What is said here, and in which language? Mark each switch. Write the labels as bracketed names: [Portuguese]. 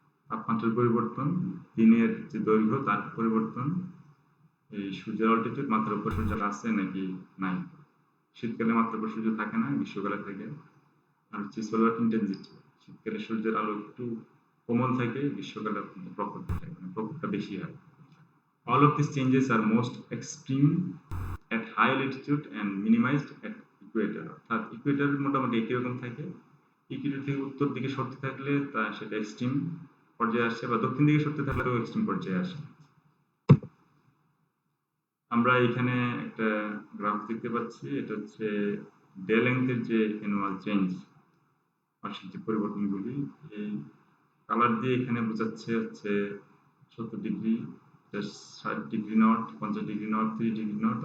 [Bangla] তাপমাত্রার পরিবর্তন, দিনের যে দৈর্ঘ্য তার পরিবর্তন, এই সূর্যের অল্টিটিউড, মাথার উপর সূর্য আছে নাকি নাই, শীতকালে মাথার উপর সূর্য থাকে না, গ্রীষ্মকালে থাকে। আর হচ্ছে সোলার ইন্টেন্সিটি, শীতকালে সূর্যের আলো একটু কোমল থাকে, গ্রীষ্মকালে প্রখর থাকে, মানে প্রখরটা বেশি হয়। [English] All of these changes are most extreme at high latitude and minimized at equator. [Bangla] অর্থাৎ ইকুয়েটর মোটামুটি একই রকম থাকে। ইকুয়েটর থেকে উত্তর দিকে সরতে থাকলে তা সেটা এক্সট্রিম পর্যায়ে আসে, বা দক্ষিণ দিকে সরতে থাকলেও এক্সট্রিম পর্যায়ে আসে। আমরা এখানে একটা গ্রাফ দেখতে পাচ্ছি। এটা হচ্ছে ডে লেংথের যে অ্যানুয়াল চেঞ্জ বার্ষিক যে পরিবর্তনগুলি এই কালার দিয়ে এখানে বোঝাচ্ছে হচ্ছে 70 degree, 60 degree north, 50 degree north, 30 degree north.